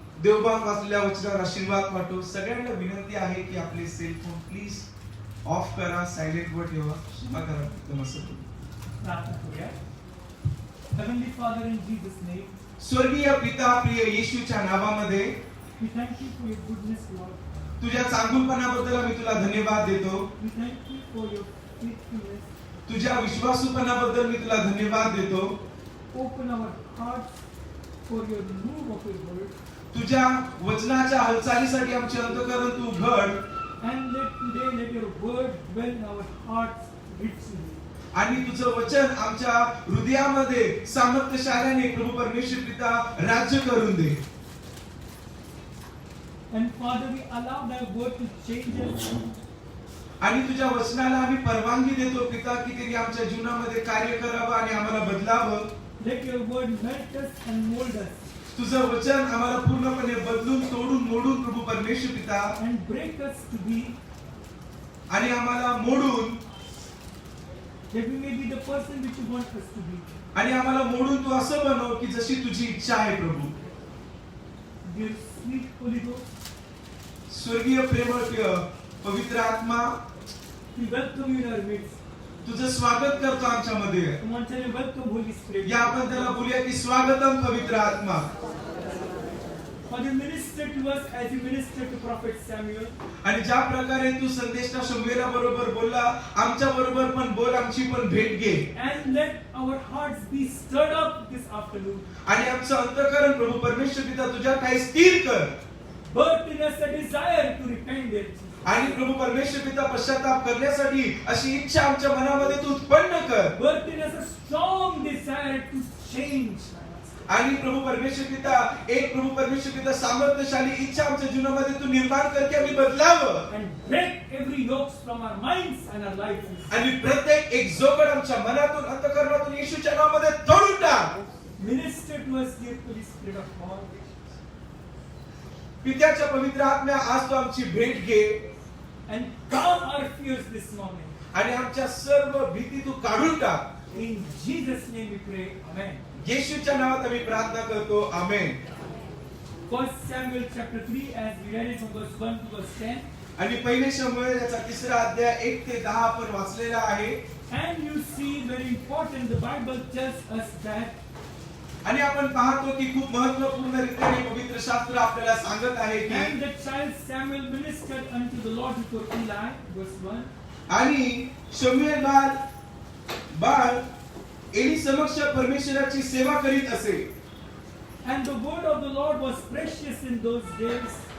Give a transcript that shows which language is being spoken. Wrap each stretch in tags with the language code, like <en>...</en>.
<mr>देवबान वाचलेल्या वचनावर आशीर्वाद पाठव. सगळ्यांना विनंती आहे की आपले सेल फोन प्लीज ऑफ करा, सायलेंट वर ठेवा. क्षमा करा. प्रार्थना करूया.</mr> <en>Heavenly Father, in Jesus' name,</en> <mr>स्वर्गीय पिता, प्रिय येशूच्या नावामध्ये</mr> <en>we thank you for your goodness, Lord.</en> <mr>तुझ्या चांगुलपणाबद्दल आम्ही तुला धन्यवाद देतो.</mr> <en>We thank you for your faithfulness.</en> <mr>तुझ्या विश्वासूपणाबद्दल मी तुला धन्यवाद देतो.</mr> <en>Open our hearts for your move of your word.</en> <mr>तुझ्या वचनाच्या हालचालीसाठी आमचे अंतःकरण तू उघड.</mr> <en>And let your word dwell in our hearts richly.</en> <mr>आणि तुझं वचन आमच्या हृदयामध्ये सामर्थ्यशालीने प्रभू परमेश्वर पिता राज्य करून दे.</mr> <en>And Father, we allow thy word to change us.</en> <mr>आणि तुझ्या वचनाला आम्ही परवानगी देतो पिता की ते आमच्या जीवनामध्ये कार्य करावं आणि आम्हाला बदलावं.</mr> <en>Let your word melt us and mold us.</en> <mr>तुझं वचन आम्हाला पूर्णपणे बदलून, तोडून, मोडून प्रभू परमेश्वर पिता,</mr> <en>And break us to be,</en> <mr>आणि आम्हाला मोडून,</mr> <en>that we may be the person which you want us to be.</en> <mr>आणि आम्हाला मोडून तू असं बनव की जशी तुझी इच्छा आहे प्रभू.</mr> <en>Dear sweet Holy Ghost,</en> <mr>स्वर्गीय प्रेमळ पवित्र आत्मा,</mr> <en>we welcome you in our midst.</en> <mr>तुझं स्वागत करतो आमच्यामध्ये.</mr> <en>Come on, tell me, welcome Holy Spirit.</en> <mr>या आपण त्याला बोलूया की स्वागतम पवित्र आत्मा.</mr> <en>Father, minister to us as you ministered to Prophet Samuel.</en> <mr>आणि ज्या प्रकारे तू संदेशा शमूएला बरोबर बोलला, आमच्या बरोबर पण बोल, आमची पण भेट घे.</mr> <en>And let our hearts be stirred up this afternoon.</en> <mr>आणि आमचं अंतःकरण प्रभू परमेश्वर पिता तुझ्या काही स्थिर कर.</mr> <en>Birth in us a desire to repent it.</en> <mr>आणि प्रभू परमेश्वर पिता पश्चाताप करण्यासाठी अशी इच्छा आमच्या मनामध्ये तू उत्पन्न कर.</mr> <en>Birth in us a strong desire to change.</en> <mr>आणि प्रभू परमेश्वर पिता सामर्थ्यशाली इच्छा आमच्या जीवनामध्ये तू निर्माण कर की आम्ही बदलावं.</mr> <en>And break every yoke from our minds and our lives.</en> <mr>आणि प्रत्येक एक जोगड आमच्या मनातून, अंतःकरणातून येशूच्या नावामध्ये तोडून टाक.</mr> <en>Minister to us, dear Holy Spirit of God.</en> <mr>पित्याच्या पवित्र आत्म्या, आज तू आमची भेट घे</mr> <en>And calm our fears this morning.</en> <mr>आणि आमच्या सर्व भीती तू काढून टाक.</mr> <en>In Jesus' name we pray. Amen.</en> <mr>येशूच्या नावात आम्ही प्रार्थना करतो. आमेन.</mr> <en>1 Samuel chapter 3, as we read it from verse 1 to verse 10.</en> <mr>आणि पहिले शमूएल याचा 3रा अध्याय 1 ते 10 आपण वाचलेला आहे.</mr> <en>And you see, very important, the Bible tells us that</en> <mr>आणि आपण पाहतो की खूप महत्त्वपूर्ण रीतीने पवित्र शास्त्र आपल्याला सांगत आहे की</mr> <en>and the child Samuel ministered unto the Lord before Eli, verse 1.</en> <mr>आणि शमूएल बाळ एली समक्ष परमेश्वराची सेवा करीत असे.</mr> <en>And the word of the Lord was precious in those days.</en>